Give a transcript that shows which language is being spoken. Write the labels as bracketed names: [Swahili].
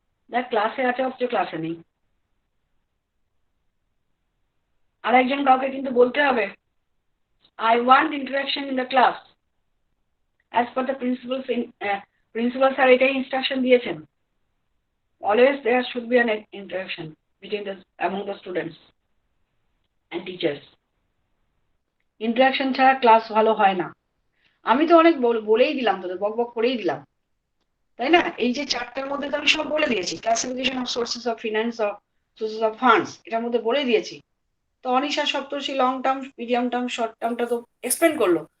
[Bangla] দেখ ক্লাসে আছে অথচ ক্লাসে নেই। [English] আর একজন কাউকে কিন্তু বলতে হবে, I want interaction in the class as per the principal [Bangla] sir এটাই ইনস্ট্রাকশন দিয়েছেন। [English] Always there should be an interaction between among the students and teachers. [Bangla] Interaction ছাড়া ক্লাস ভালো হয় না। আমি তো অনেক বলেই দিলাম, তোদের বক বক করেই দিলাম, তাই না? এই যে চারটার মধ্যে তো আমি সব বলে দিয়েছি, classification of sources of finance of sources of funds, এটার মধ্যে বলে দিয়েছি। তো অনিশা সপ্তর্ষি long term, medium term, short টার্মটা তো এক্সপ্লেন করলো।